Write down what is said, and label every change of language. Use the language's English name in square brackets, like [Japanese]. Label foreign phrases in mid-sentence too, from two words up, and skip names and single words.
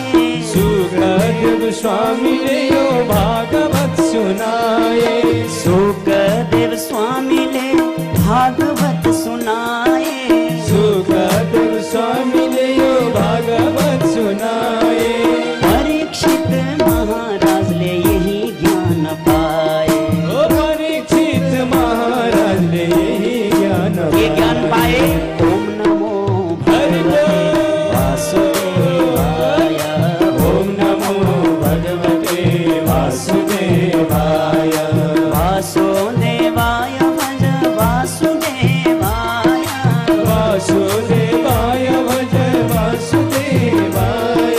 [Hindi] सुखदेव स्वामी ने यो भागवत सुनाए। [Nepali] सुखदेव स्वामीले भागवत सुनाए। [Hindi] सुखदेव स्वामी ने यो भागवत सुनाए। [Nepali] परीक्षित महाराजले यही ज्ञान पाए। [Hindi] ओ परीक्षित महाराज ने यही ज्ञान ये ज्ञान पाए। [Sanskrit] ओम नमो भगवते वासुदेवाय। ओम नमो भगवते वासुदेवाय। वासुदेवाय भज वासुदेवाय। वासुदेवाय भज वासुदेवाय।